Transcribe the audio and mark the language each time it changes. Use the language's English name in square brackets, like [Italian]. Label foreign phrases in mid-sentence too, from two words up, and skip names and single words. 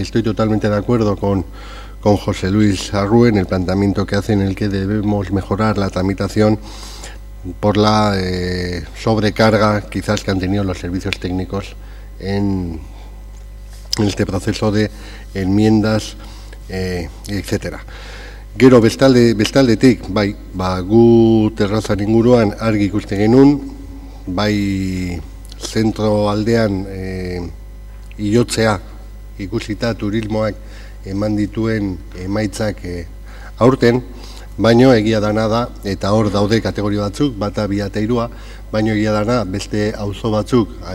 [Spanish] Estoy totalmente de acuerdo con José Luis Arrue en el planteamiento que hace, en el que debemos mejorar la tramitación por la sobrecarga quizás que han tenido los servicios técnicos en este proceso de enmiendas, etcétera. [Basque] Gero bestaldetik, bai, gu terrazan inguruan argi ikusten genuen, bai zentro aldean ilotzea ikusita turismoak eman dituen emaitzak aurten, baino egia dana da, eta hor daude kategoria batzuk, bata, bi eta hirua, baino egia dana beste auzo batzuk